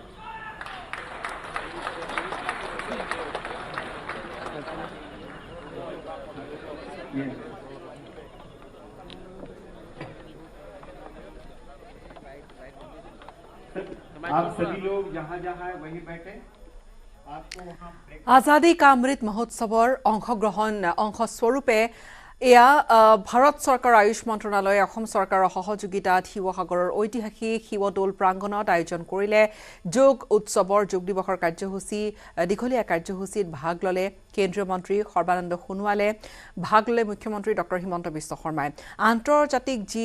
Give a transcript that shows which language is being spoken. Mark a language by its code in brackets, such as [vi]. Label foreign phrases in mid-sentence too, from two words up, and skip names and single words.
[hi] आप सभी लोग जहां जहां है वहीं बैठे आपको वहां [as] आजादी का अमृत महोत्सवर অংশস্বৰূপে এয়া ভাৰত চৰকাৰ আয়ুষ মন্ত্ৰণালয় অসম চৰকাৰৰ সহযোগিতাত শিৱসাগৰৰ ঐতিহাসিক শিৱদৌল প্ৰাংগণত আয়োজন কৰিলে যোগ উৎসৱৰ যোগ দিৱসৰ কাৰ্যসূচী দীঘলীয়া কাৰ্যসূচীত ভাগ ললে কেন্দ্ৰীয় মন্ত্ৰী সৰ্বানন্দ সোণোৱালে ভাগ ললে মুখ্যমন্ত্ৰী ডক্টৰ হিমন্ত বিশ্ব শৰ্মাই আন্তৰ্জাতিক যি